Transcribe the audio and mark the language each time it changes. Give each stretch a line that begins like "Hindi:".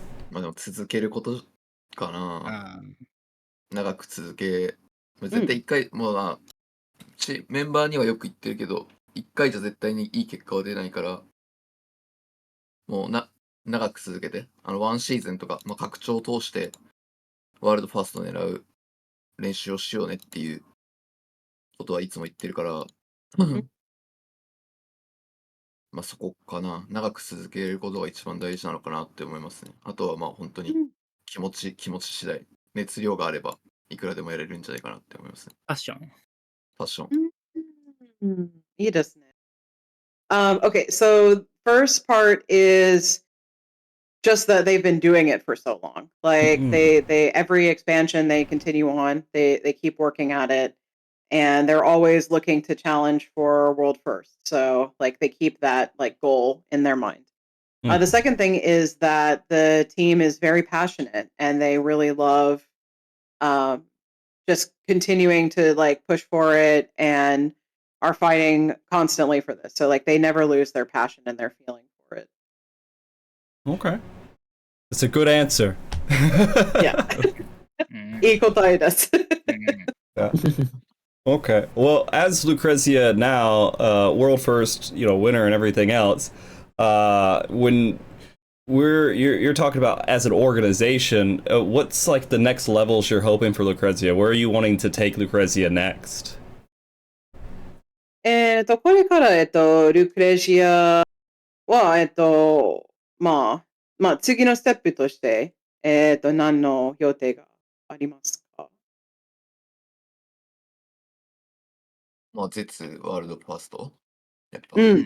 Japanese: まあでも続けることかな。長く続け、絶対一回、もうメンバーにはよく言ってるけど、一回じゃ絶対にいい結果は出ないから、もう長く続けて、ワンシーズンとか、拡張を通して、ワールドファーストを狙う練習をしようねっていうことはいつも言ってるから、まあそこかな。長く続けることが一番大事なのかなって思いますね。あとはまあ本当に気持ち次第。熱量があればいくらでもやれるんじゃないかなって思いますね。ファッション。ファッション。いいですね。
English: Okay, so first part is just that they've been doing it for so long. Like they every expansion they continue on. They keep working at it, and they're always looking to challenge for world first. So like they keep that like goal in their mind. The second thing is that the team is very passionate and they really love just continuing to like push for it and are fighting constantly for this. So like they never lose their passion and their feeling for it. Okay. It's a good answer.
Japanese: Yeah. いい答えです。
English: Yeah. Okay. Well, as Lucrezia now, world first, winner and everything else, when you're talking about as an organization, what's like the next levels you're hoping for Lucrezia? Where are you wanting to take Lucrezia next?
Japanese: これからルクレジアはまあ次のステップとして何の予定がありますか？まあ絶ワールドファーストやっぱ。